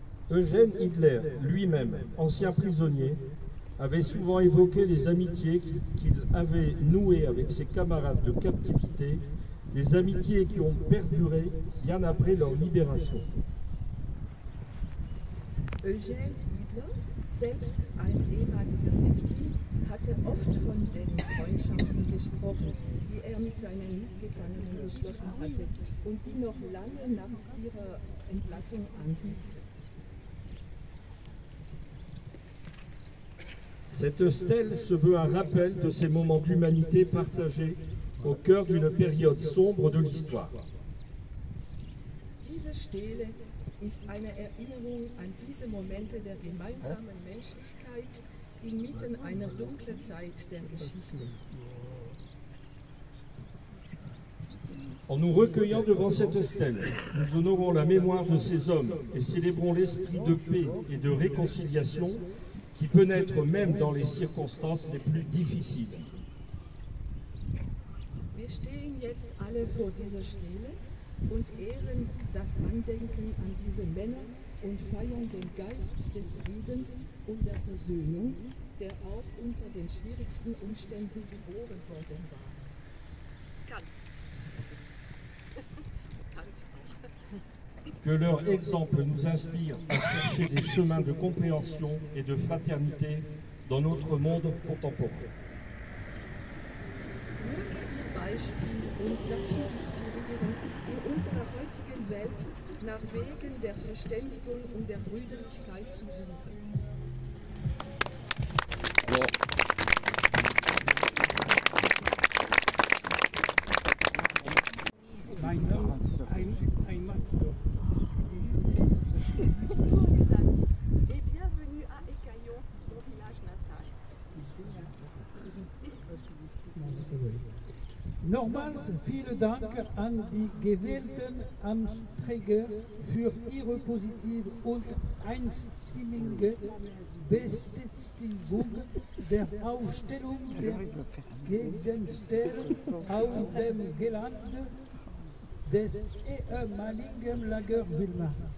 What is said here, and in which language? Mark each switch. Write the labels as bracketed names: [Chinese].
[French] Eugène Hitler, lui-même, ancien prisonnier, avait souvent évoqué les amitiés qu'il avait nouées avec ses camarades de captivité, des amitiés qui ont perduré bien après leur libération. [German] Eugène Hitler, selbst ein ehemaliger Häftling, hatte oft von den Freundschaften gesprochen, die er mit seinen Mitgefangenen geschlossen hatte und die noch lange nach ihrer Entlassung anhielten. [French] Cette stèle se veut un rappel de ces moments d'humanité partagés au cœur d'une période sombre de l'histoire. [German] Diese Stele ist eine Erinnerung an diese Momente der gemeinsamen Menschlichkeit inmitten einer dunklen Zeit der Geschichte. [French] En nous recueillant devant cette stèle, nous honorons la mémoire de ces hommes et célébrons l'esprit de paix et de réconciliation qui peut naître même dans les circonstances les plus difficiles. [German] Wir stehen jetzt alle vor dieser Stele und ehren das Andenken an diese Männer und feiern den Geist des Friedens und der Versöhnung, der auch unter den schwierigsten Umständen geboren worden war. [French] Que leur exemple nous inspire à chercher des chemins de compréhension et de fraternité dans notre monde contemporain. [German] Möge Ihr Beispiel uns dazu inspirieren, in unserer heutigen Welt nach Wegen der Verständigung und der Brüderlichkeit zu suchen. [French] Bonjour les amis et bienvenue à Écaillon, mon village natal. [German] Nochmals vielen Dank an die gewählten Amtsträger für ihre positive und einstimmige Bestätigung der Aufstellung der Gedenkstelle auf dem Gelände des ehemaligen Lager Wilma.